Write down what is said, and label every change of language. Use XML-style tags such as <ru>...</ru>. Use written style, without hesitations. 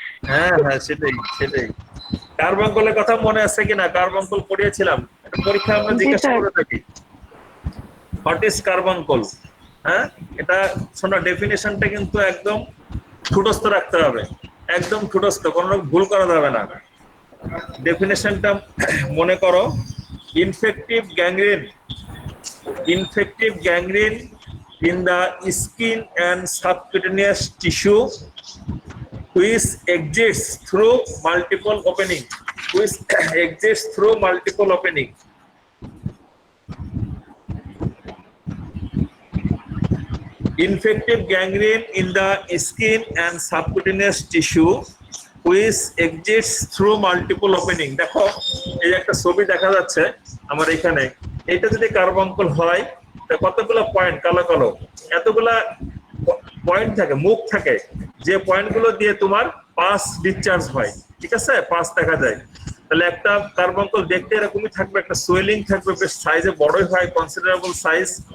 <bn>হ্যাঁ হ্যাঁ, সেটাই সেটাই। কার্বাঙ্কলের কথা মনে আছে কিনা? কার্বাঙ্কল পড়িয়েছিলাম, একটা পরীক্ষা আমরা জি, জিজ্ঞাসা স্যার। করে থাকি,</bn> <en>What is carbuncle.</en> <bn>হ্যাঁ, এটা শোনো, ডেফিনেশনটা কিন্তু একদম ঠুটস্থ রাখতে হবে, একদম ঠুটস্থ, কোনো ভুল করা যাবে না। ডেফিনেশনটা মনে করো,</bn> <en>Infective gangrene, infective gangrene in the skin and subcutaneous tissue which exists through multiple opening, which exists through multiple opening. Infective gangrene in the skin and subcutaneous tissue which exists through multiple opening.</en> <bn>দেখো এই একটা ছবি দেখা যাচ্ছে আমার এখানে, এটা যদি কার্বাঙ্কল হয় কতগুলো পয়েন্ট, কালো কালো এতগুলা পয়েন্ট থাকে, মুখ থাকে, যে পয়েন্টগুলো দিয়ে তোমার পাস ডিসচার্জ হয়। ঠিক আছে, পাস দেখা যায়। তাহলে একটা কার্বাঙ্কল দেখতে এরকমই থাকবে, একটা সোয়েলিং থাকবে, বেশ সাইজে বড়ই হয়, কনসিডারেবল সাইজ।</bn>